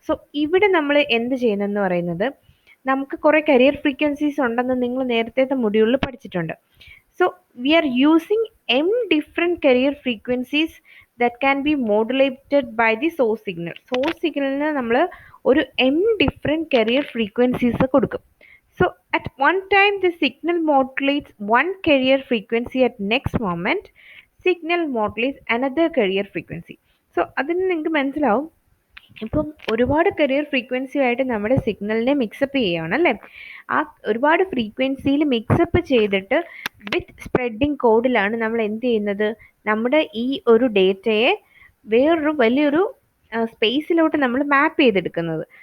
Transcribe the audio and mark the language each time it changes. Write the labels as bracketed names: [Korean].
[Malayalam] So ഇവിടെ നമ്മൾ എന്ത് ചെയ്യുന്നതെന്ന് പറയുന്നത്, നമുക്ക് കുറേ കരിയർ ഫ്രീക്വൻസീസ് ഉണ്ടെന്ന് നിങ്ങൾ നേരത്തെ മൊഡ്യൂളിൽ പഠിച്ചിട്ടുണ്ട്. [English] So we are using m different carrier frequencies that can be modulated by the source signal. [Malayalam] Source signalന് നമ്മൾ ഒരു [English] m different carrier frequencies [Malayalam] കൊടുക്കും. [English] So at one time the signal modulates one carrier frequency, at next moment signal modulates another carrier frequency. [Malayalam] So അതിന് നിങ്ങൾക്ക് മനസ്സിലാവും, ഇപ്പം ഒരുപാട് career frequency ആയിട്ട് നമ്മുടെ സിഗ്നലിനെ മിക്സപ്പ് ചെയ്യുകയാണ് അല്ലേ. ആ ഒരുപാട് ഫ്രീക്വൻസിയിൽ മിക്സപ്പ് ചെയ്തിട്ട് വിത്ത് സ്പ്രെഡിങ് കോഡിലാണ് നമ്മൾ എന്ത് ചെയ്യുന്നത്, നമ്മുടെ ഈ ഒരു ഡേറ്റയെ വേറൊരു വലിയൊരു സ്പേസിലോട്ട് നമ്മൾ മാപ്പ് ചെയ്തെടുക്കുന്നത്.